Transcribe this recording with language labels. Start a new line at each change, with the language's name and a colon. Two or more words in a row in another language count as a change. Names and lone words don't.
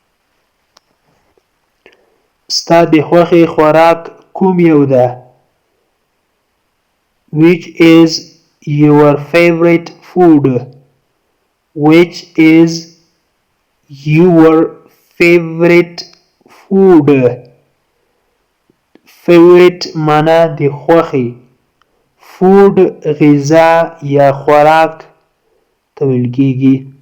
Pashto: ستا د خوښې خوراک کوم یو ده؟
English: Which is your favorite food? Which is your favorite food?
Pashto: Favorite معنا د خوښي. food غذا یا خوراک ته ویل کېږي.